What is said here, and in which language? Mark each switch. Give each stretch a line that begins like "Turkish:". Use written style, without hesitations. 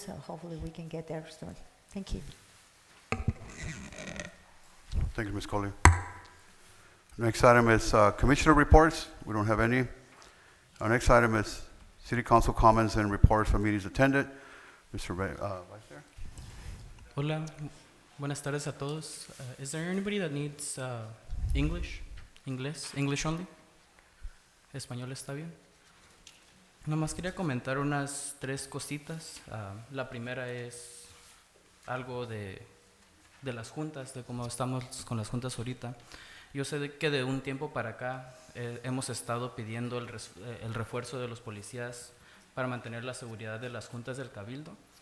English: So hopefully we can get there soon. Thank you. Thank you, Ms. Coley. Next item is commissioner reports. We don't have any. Our next item is city council comments and reports from meetings attended. Mr. Vice Chair.
Spanish: Hola, buenas tardes a todos.
English: Is there anybody that needs English? English only?
Spanish: ¿Español está bien? Nomás quería comentar unas 3 cositas. La primera es algo de las juntas, de cómo estamos con las juntas ahorita. Yo sé que de un tiempo para acá hemos estado pidiendo el refuerzo de los policías para mantener la seguridad de las juntas del Cabildo.